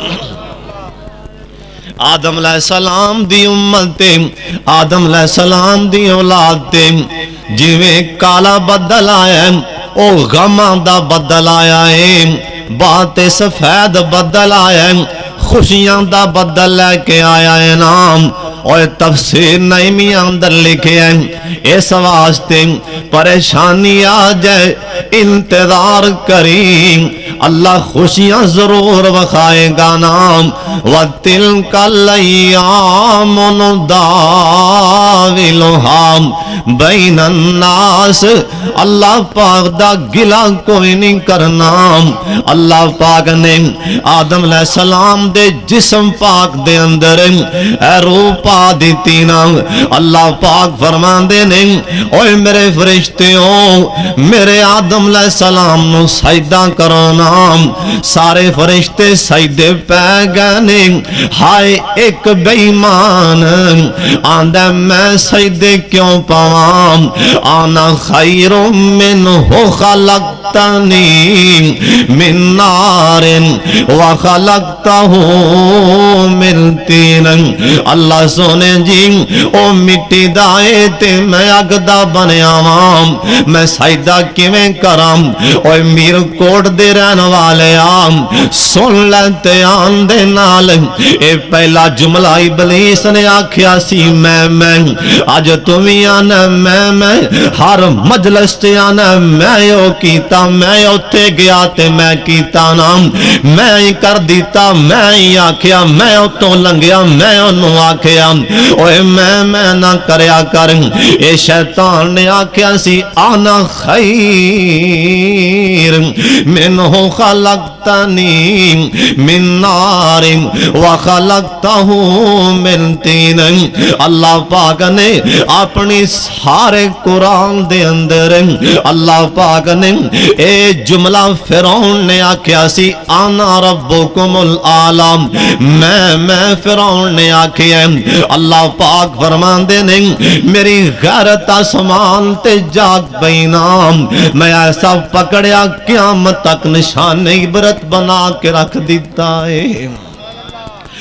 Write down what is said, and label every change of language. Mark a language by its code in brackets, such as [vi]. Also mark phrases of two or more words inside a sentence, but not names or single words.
[pa] ਆਦਮ ਅਲੈਹਿੱਸਲਾਮ ਦੀ ਉੱਮਤ ਤੇ ਆਦਮ ਅਲੈਹਿੱਸਲਾਮ ਦੀ ਔਲਾਦ ਤੇ ਜਿਵੇਂ ਕਾਲਾ ਬੱਦਲ ਆਇਆ ਓ ਗ਼ਮਾਂ ਦਾ ਬੱਦਲ ਆਇਆ ਹੈ। ਬਾਤ ਸਫ਼ੇਦ ਬੱਦਲ ਆਇਆ ਖ਼ੁਸ਼ੀਆਂ ਦਾ ਬੱਦਲ ਲੈਕੇ ਆਇਆ ਹੈ ਨਾਮ। ਔਰ ਤਫ਼ਸੀਰ ਨਈਮੀ ਅੰਦਰ ਲਿਖੇ ਹੈਂ ਇਸ ਵਾਸਤੇ ਪਰੇਸ਼ਾਨੀ ਆ ਜਾਏ ਇੰਤਜ਼ਾਰ ਕਰੀ ਅੱਲਾਹ ਖ਼ੁਸ਼ੀਆਂ ਜ਼ਰੂਰ ਵਖਾਏਗਾ ਨਾਮ। [ar] وتلك الأيام نداولها بين الناس [pa] ਅੱਲਾਹ ਪਾਕ ਦਾ ਗਿਲਾ ਕੋਈ ਨਹੀਂ ਕਰਨਾ। ਅੱਲਾਹ ਪਾਕ ਨੇ ਆਦਮ ਅਲੈਹਿੱਸਲਾਮ ਦੇ ਜਿਸਮ ਪਾਕ ਦੇ ਅੰਦਰ ਰੂਹ ਪਾ ਦੀ ਨਾ। ਅੱਲਾਹ ਪਾਕ ਫ਼ਰਮਾਂਦੇ ਨੇ ਓਏ ਮੇਰੇ ਫ਼ਰਿਸ਼ਤਿਓ ਮੇਰੇ ਆਦਮ ਅਲੈਹਿੱਸਲਾਮ ਨੂੰ ਸਜਦਾ ਕਰੋ ਨਾ। ਸਾਰੇ ਫ਼ਰਿਸ਼ਤੇ ਸਜਦੇ ਪੈ ਗਏ ਨੇ। ਹਾਏ ਇਕ ਬੇਈਮਾਨ ਆਂਦਾ ਮੈਂ ਸਜਦੇ ਕਿਉਂ ਪਾਵਾਂ [ar] أنا خير منه خلقتني من نار وخلقته من طين. [pa] ਅੱਲਾਹ ਸੋਹਣੇ ਜੀ ਓ ਮਿੱਟੀ ਦਾ ਏ ਤੇ ਮੈਂ ਅੱਗ ਦਾ ਬਣਿਆ ਵਾਂ ਮੈਂ ਸਜਦਾ ਕਿਵੇਂ ਕਰਾਂ। ਓਏ ਮੀਰ ਕੋਟ ਦੇ ਰਹਿਣ ਵਾਲੇ ਆਮ ਸੁਣ ਲੈ ਧਿਆਨ ਦੇ ਨਾਲ ਏ ਪਹਿਲਾ ਜੁਮਲਾ ਇਬਲੀਸ ਨੇ ਆਖਿਆ ਸੀ ਮੈਂ ਅੱਜ ਤੂੰ ਭੀ ਆਨਾ ਮੈਂ ਹਰ ਮਜਲਿਸ ਤੇ ਆਨਾ ਮੈਂ ਓ ਕੀਤਾ ਮੈਂ ਉੱਥੇ ਗਿਆ ਤੇ ਮੈਂ ਕੀਤਾ ਨਾ ਮੈਂ ਹੀ ਕਰ ਦਿੱਤਾ ਮੈਂ ਹੀ ਆਖਿਆ ਮੈਂ ਉਤੋਂ ਲੰਘਿਆ ਮੈਂ ਓਹਨੂੰ ਆਖਿਆ ਓਏ ਮੈਂ ਨਾ ਕਰਿਆ ਕਰ। ਏ ਸ਼ੈਤਾਨ ਨੇ ਆਖਿਆ ਸੀ [ar] أنا خير منه خلقتني من نار وخلقته من طين. [pa] ਅੱਲਾਹ ਪਾਕ ਨੇ ਅਪਣੀ ਸਾਰੇ ਕੁਰਆਨ ਦੇ ਅੰਦਰ ਅੱਲਾਹ ਪਾਕ ਨੇ ਏ ਜੁਮਲਾ ਫ਼ਿਰਔਨ ਨੇ ਆਖਿਆ ਸੀ [ar] أنا ربكم الأعلى [pa] ਮੈਂ ਫ਼ਿਰਔਨ ਨੇ ਆਖਿਆ ਅੱਲਾਹ ਪਾਕ ਫ਼ਰਮਾਂਦੇ ਨੇ ਮੇਰੀ ਗ਼ੈਰਤ ਆਸਮਾਨ ਤੇ ਜਾਗ ਪਈ ਨਾ ਮੈਂ ਐਸਾ ਪਕੜਿਆ ਕਿਆਮਤ ਤਕ ਨਿਸ਼ਾਨ ਇਬਰਤ ਬਣਾ ਕੇ ਰੱਖ ਦਿੱਤਾ ਹੈ।